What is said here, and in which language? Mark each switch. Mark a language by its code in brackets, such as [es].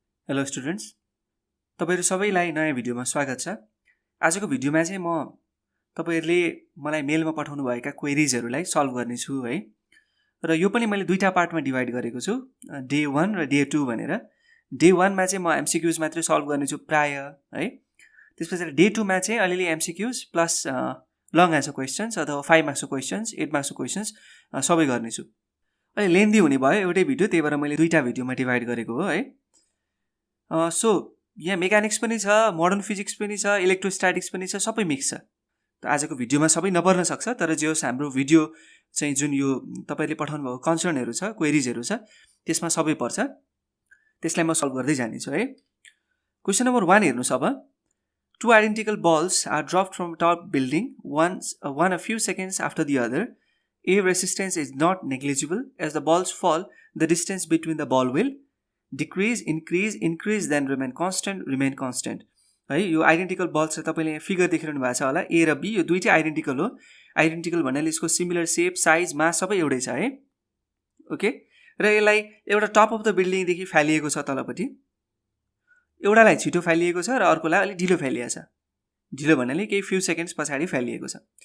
[en] hello students, [ne] तपाईहरु सबैलाई नयाँ भिडियोमा स्वागत छ। आजको भिडियोमा चाहिँ म तपाईहरुले मलाई मेलमा पठाउनु भएका क्वेरीजहरुलाई सल्भ गर्ने छु है। र यो पनि मैले दुईटा पार्टमा डिभाइड गरेको छु, डे 1 र डे 2 भनेर। डे 1 मा चाहिँ म एमसीक्यूज मात्रै सल्भ गर्ने छु प्राय है। त्यसपछि डे 2 मा चाहिँ अलिअलि MCQs plus long answer questions अथवा 5 मार्क्सको क्वेशन्स, 8 मार्क्सको क्वेशन्स सबै गर्ने छु। अलि लेन्दी हुने भयो एउटै भिडियो, त्यही भएर मैले दुईटा भिडियोमा डिभाइड गरेको हो है। सो यहाँ मेकानिक्स पनि छ, मोडर्न फिजिक्स पनि छ, इलेक्ट्रोस्ट्याटिक्स पनि छ, सबै मिक्स छ। त आजको भिडियोमा सबै नपर्न सक्छ, तर जे होस् हाम्रो भिडियो चाहिँ जुन यो तपाईले पठाउनु भएको कन्सर्नहरु छ, क्वेरीजहरु छ, त्यसमा सबै पर्छ। त्यसलाई म सल्भ गर्दै जानेछु है। क्वेशन नम्बर 1 हेर्नुस् अब। [en] Two identical balls are dropped from top building, one a few seconds after the other. A resistance is not negligible. As the balls fall, the distance between the ball will decrease, increase, then remain constant. [ne] है यो identical balls छ, तपाईले यहाँ figure देखिरहनु भएको छ होला। ए र बी यो दुईटै आइडेन्टिकल हो। आइडेन्टिकल भन्नाले यसको सिमिलर शेप, साइज, मास सबै एउटै छ है। ओके, र यसलाई एउटा [en] top of the building [ne] देखि फालिएको छ तलपट्टि। एउटालाई छिटो फालिएको छ र अर्कोलाई अलि ढिलो फालिएको छ। ढिलो भन्नाले केही फ्यु सेकेन्ड्स पछाडी फालिएको छ।